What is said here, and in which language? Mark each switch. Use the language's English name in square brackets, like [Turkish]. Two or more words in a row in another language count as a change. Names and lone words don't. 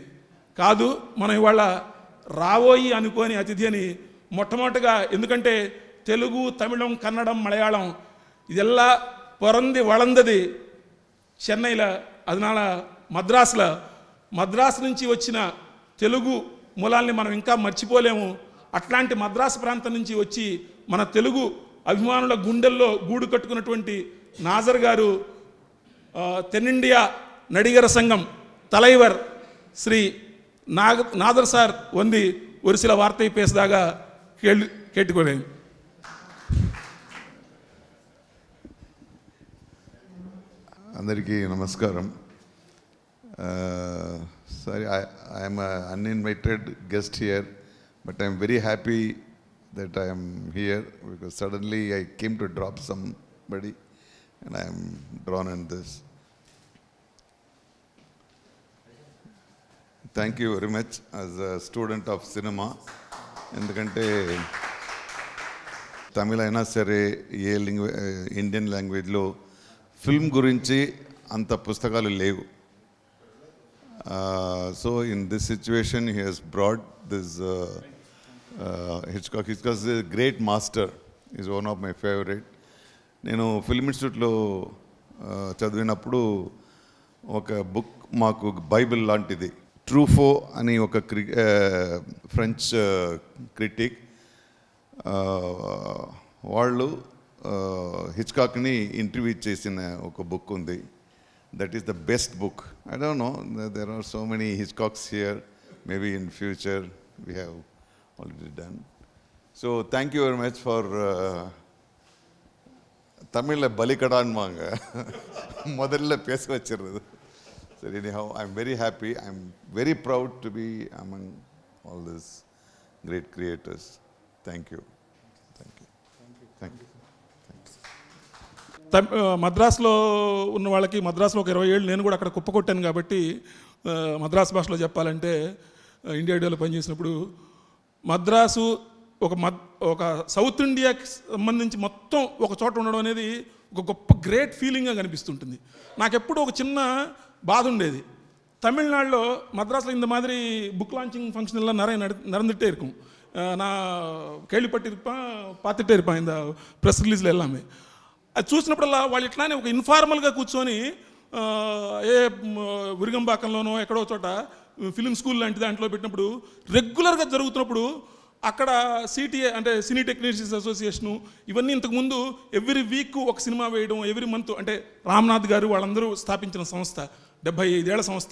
[Telugu] కాదు, మనం ఇవాళ రావోయి అనుకోని అతిథి అని మొట్టమొదటిగా, ఎందుకంటే తెలుగు, తమిళం, కన్నడం, మలయాళం [Tamil] இதெல்லா பொறந்தி வளந்தது [Telugu] చెన్నైలో, అదనాల మద్రాసు నుంచి వచ్చిన తెలుగు మూలాల్ని మనం ఇంకా మర్చిపోలేము. అట్లాంటి మద్రాసు ప్రాంతం నుంచి వచ్చి మన తెలుగు అభిమానుల గుండెల్లో గూడు కట్టుకున్నటువంటి నాజర్ గారు, తెన్నిండియా నడిగర సంఘం தலைவர் శ్రీ నాదర్ [Tamil] சார் வந்தி ஒரு சில வார்த்தை பேசுதாக கேட்டுக்கொள்கிறேன். [Telugu] అందరికీ నమస్కారం. [English] Sorry, I am an uninvited guest here, but I am very happy that I am here because suddenly I came to drop somebody and I am drawn in this. Thank you very much as a student of cinema. [Telugu] ఎందుకంటే తమిళ అయినా సరే ఏ [English] Indian languagelo [Telugu] ఫిల్మ్ గురించి అంత పుస్తకాలు లేవు. [English] So in this situation he has brought this Hitchcock. Hitchcock is a great master. He is one of my favorite. [Telugu] నేను [English] film institutelo [Telugu] చదివినప్పుడు ఒక బుక్ మాకు బైబిల్ లాంటిది, ట్రూఫో అని ఒక [English] French critic, [Telugu] వాళ్ళు హిచ్కాక్ని ఇంటర్వ్యూ చేసిన ఒక బుక్ ఉంది. [English] That is the best book. I don't know, there are so many Hitchcocks here. Maybe in future we have already done. So thank you very much for Tamil balikadan manga. [Tamil] முதல்ல பேச வச்சிருது. [English] So anyhow, I'm very happy. I'm very proud to be among all these great creators. Thank you. Thank you. Thank you. [Telugu] మద్రాసులో ఉన్న వాళ్ళకి, మద్రాసులో ఒక 20 ఏళ్ళు నేను కూడా అక్కడ కుప్పకొట్టాను కాబట్టి మద్రాసు భాషలో చెప్పాలంటే, ఇండియా ఐడియాలో పనిచేసినప్పుడు మద్రాసు ఒక సౌత్ ఇండియాకి సంబంధించి మొత్తం ఒక చోట ఉండడం అనేది ఒక గొప్ప [English] great feelinggaa [Telugu] కనిపిస్తుంటుంది. నాకెప్పుడు ఒక చిన్న బాధ ఉండేది, తమిళనాడులో మద్రాసులో ఇంత మాదిరి [English] book launching function [Tamil] எல்லாம் நிறைய நடந்துகிட்டே இருக்கும். நான் கேள்விப்பட்டிருப்பேன், பார்த்துட்டே இருப்பேன் இந்த [English] press releasil [Tamil] எல்லாமே. [Telugu] అది చూసినప్పుడల్లా వాళ్ళు ఇట్లానే ఒక ఇన్ఫార్మల్గా కూర్చొని విరుగంబాకంలోనో ఎక్కడో చోట [English] film school [Telugu] లాంటి దాంట్లో పెట్టినప్పుడు రెగ్యులర్గా జరుగుతున్నప్పుడు అక్కడ సిటీఏ అంటే సినీ టెక్నీషియన్స్ అసోసియేషను ఇవన్నీ ఇంతకుముందు [English] every week [Telugu] ఒక సినిమా వేయడం, [English] every month, [Telugu] అంటే రామ్నాథ్ గారు వాళ్ళందరూ స్థాపించిన సంస్థ, 75 ఏళ్ల సంస్థ.